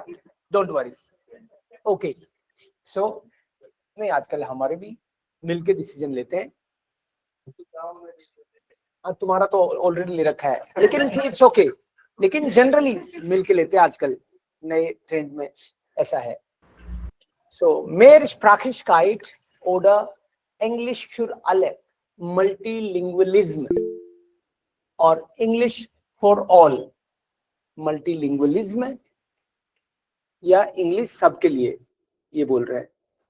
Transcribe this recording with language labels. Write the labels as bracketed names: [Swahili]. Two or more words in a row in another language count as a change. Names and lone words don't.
[English] Don't worry. Okay. [Hindi] सो नहीं, आजकल हमारे भी मिलके डिसीजन लेते हैं. तुम्हारा तो ऑलरेडी ले रखा है, लेकिन [English] it's okay. [Hindi] लेकिन जनरली मिलके लेते हैं आजकल, नए ट्रेंड में ऐसा है. [German] So, Mehrsprachigkeit oder Englisch für alle, [Hindi] Multilingualism और [English] English for all, [Hindi] Multilingualism या इंग्लिश सबके लिए, ये बोल रहे हैं.